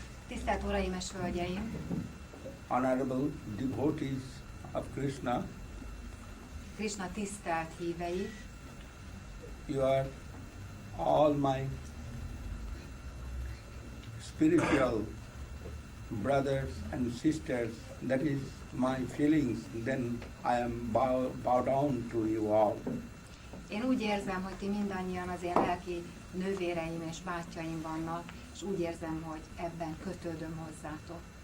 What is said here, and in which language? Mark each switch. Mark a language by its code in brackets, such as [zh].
[hu] Tisztelt Uraim és Hölgyeim! [en] honorable devotees of Krishna, [hu] Krishna tisztelt hívei, [en] you are all my spiritual brothers and sisters, that is my feelings, then I am bow down to you all. [hu] Én úgy érzem, hogy ti mindannyian az én lelki nővéreim és bátyjaim vannak, és úgy érzem, hogy ebben kötődöm hozzátok.